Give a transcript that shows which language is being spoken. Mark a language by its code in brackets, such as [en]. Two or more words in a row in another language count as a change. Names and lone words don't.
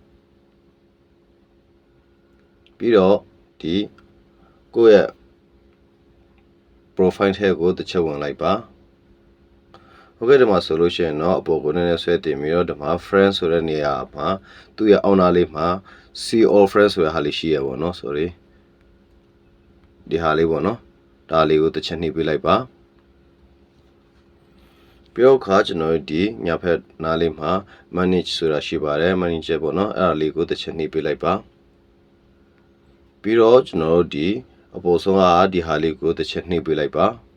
[my] ပြီးတော့ဒီကိုယ့်ရဲ့ profile ထဲကိုတစ်ချက်ဝင်လိုက်ပါဟုတ်ကဲ့ဒီမှာဆိုလို့ရှိရင်တော့အပေါ်ကိုနည်းနည်းဆွဲတင်ပြီးတော့ဒီမှာ friends ဆိုတဲ့နေရာမှာသူ့ရဲ့အောက်နားလေးမှာ [en] see all friends [my] ဆိုတဲ့ဟာလေးရှိရပါတော့ sorry ဒီဟာလေးပေါ့နော်ဒါလေးကိုတစ်ချက်နှိပ်ပေးလိုက်ပါ ပြီးတော့ခါကျွန်တော်ဒီညာဖက်နားလေးမှာ manage ဆိုတာရှိပါတယ် manager ပေါ့နော်အဲ့ဒါလေးကိုတစ်ချက်နှိပ်ပေးလိုက်ပါပြီးတော့ကျွန်တော်တို့ဒီအပေါ်ဆုံးကဒီဟာလေးကိုတစ်ချက်နှိပ်ပေးလိုက်ပါ